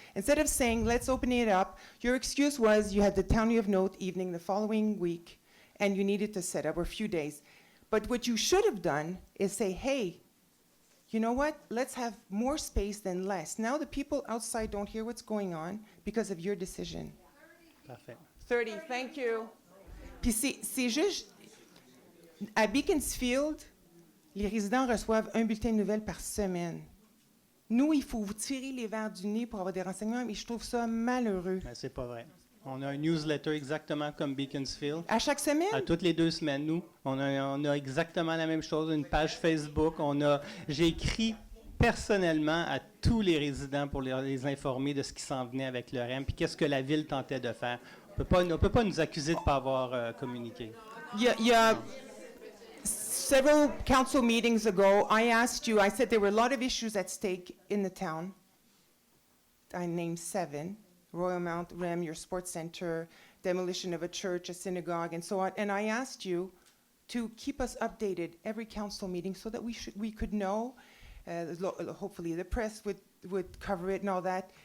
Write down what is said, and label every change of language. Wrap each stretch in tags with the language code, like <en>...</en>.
<en>Instead of saying, let's open it up, your excuse was you had the Townley of Note evening the following week, and you needed to set up, or a few days. But what you should have done is say, hey, you know what? Let's have more space than less. Now the people outside don't hear what's going on because of your decision.</en> <fr>Parfait.</fr> <en>30, thank you.</en> <fr>Puis c'est juste, à Beaconsfield, les résidents reçoivent un bulletin de nouvelles par semaine. Nous, il faut vous tirer les verres du nez pour avoir des renseignements, mais je trouve ça malheureux. Ben, c'est pas vrai. On a un newsletter exactement comme Beaconsfield. À chaque semaine? À toutes les 2 semaines, nous, on a exactement la même chose, une page Facebook. J'ai écrit personnellement à tous les résidents pour les informer de ce qui s'en venait avec le REM, puis qu'est-ce que la ville tentait de faire. On ne peut pas nous accuser de ne pas avoir communiqué. Il y a</fr> <en>several council meetings ago, I asked you, I said there were a lot of issues at stake in the town. I named 7. Royal Mount, REM, your sports center, demolition of a church, a synagogue, and so on. And I asked you to keep us updated every council meeting so that we could know, hopefully the press would cover it and all that.</en>